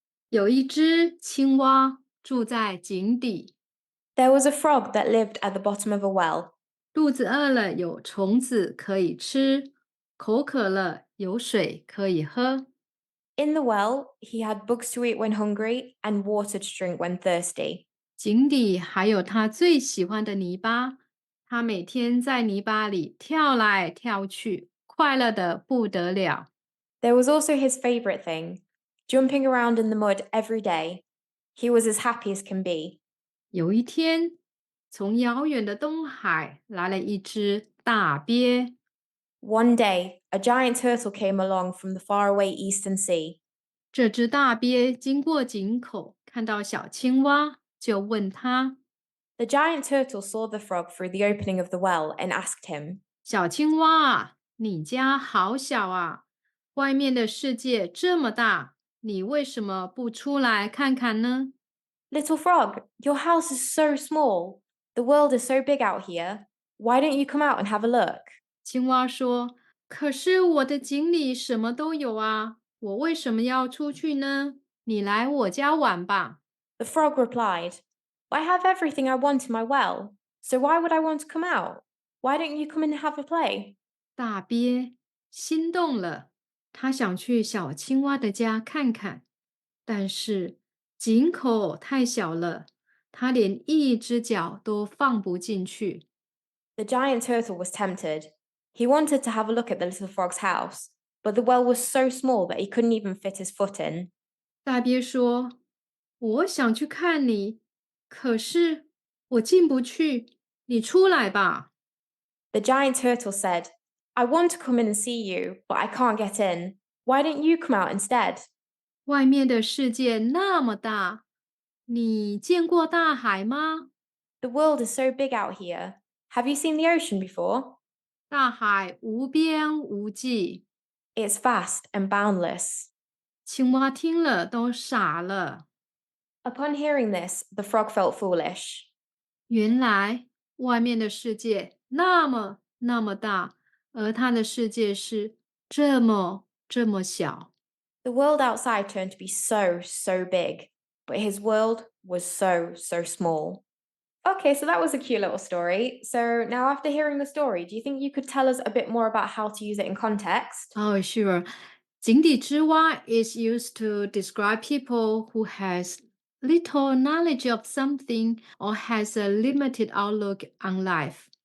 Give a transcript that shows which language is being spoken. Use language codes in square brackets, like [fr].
[zh] 有一只青蛙住在井底 [en] There was a frog that lived at the bottom of a well. [zh] 肚子饿了有虫子可以吃，口渴了有水可以喝。 [en] In the well, he had bugs to eat when hungry and water to drink when thirsty. [zh] 井底还有他最喜欢的泥巴，他每天在泥巴里跳来跳去，快乐得不得了。 [en] There was also his favorite thing, jumping around in the mud every day. He was as happy as can be. [zh] 有一天，从遥远的东海来了一只大鳖。 [en] One day, a giant turtle came along from the faraway eastern sea. [zh] 这只大鳖经过井口，看到小青蛙，就问他 [en] The giant turtle saw the frog through the opening of the well and asked him, [zh] 小青蛙，你家好小啊，外面的世界这么大，你为什么不出来看看呢？ [en] Little frog, your house is so small. The world is so big out here. Why don't you come out and have a look? [zh] 青蛙说，可是我的井里什么都有啊，我为什么要出去呢？你来我家玩吧。 [en] The frog replied, I have everything I want in my well, so why would I want to come out? Why don't you come in and have a play? [zh] 大鳖心动了，他想去小青蛙的家看看，但是井口太小了，他连一只脚都放不进去。 [en] The giant turtle was tempted. He wanted to have a look at the little frog's house, but the well was so small that he couldn't even fit his foot in. [zh] 大鳖说：“我想去看你，可是我进不去，你出来吧。” [en] The giant turtle said, I want to come in and see you, but I can't get in. Why don't you come out instead? [zh] 外面的世界那么大，你见过大海吗？ [en] The world is so big out here. Have you seen the ocean before? [zh] 大海无边无际。 [en] It's vast and boundless. [zh] 青蛙听了都傻了。 [en] Upon hearing this, the frog felt foolish. [zh] 原来外面的世界那么那么大，而他的世界是这么小。 [en] The world outside turned to be so, so big, but his world was so, so small. Okay, so that was a cute little story. So now, after hearing the story, do you think you could tell us a bit more about how to use it in context? Oh, sure. 井底之蛙 is used to describe people who has little knowledge of something or has a limited outlook on life.